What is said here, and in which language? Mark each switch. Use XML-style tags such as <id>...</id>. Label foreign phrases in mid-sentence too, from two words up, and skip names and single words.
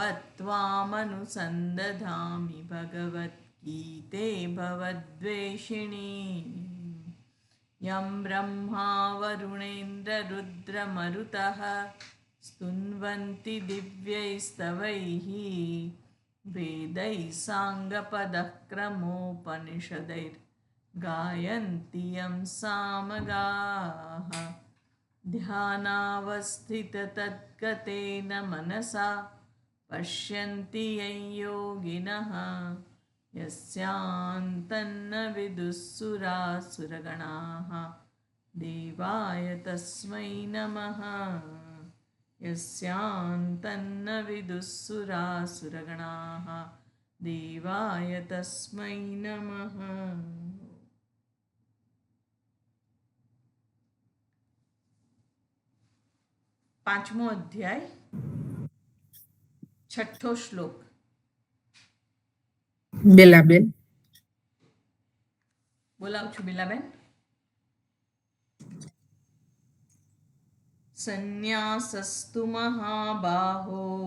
<sa>ત્વામનુસંદધામિ ભગવદ્ગીતે ભવદ્વેષિણી યં બ્રહ્મા વરુણેન્દ્રરુદ્રમરુતઃ સ્તુન્વન્તિ દિવ્યૈસ્તવૈઃ વેदैः સાંગપદઃ ક્રમોપનિષदैर्गायन्ति यं सामगाः ध्यानावस्थिततद्गतेन मनसा पश्यन्ति यं योगिनः यस्यान्तन्न विदुःसुरासुरगणाः देवाय तस्मै नमः यस्यान्तन्न विदुःसुरासुरगणाः देवाय तस्मै नमः.</sa> <gu>પાંચમો અધ્યાય, છઠ્ઠો શ્લોક. બેલાબેન બોલાવું છું. બેલાબેન.</gu> <sa>સંન્યાસસ્તુ મહાબાહો</sa>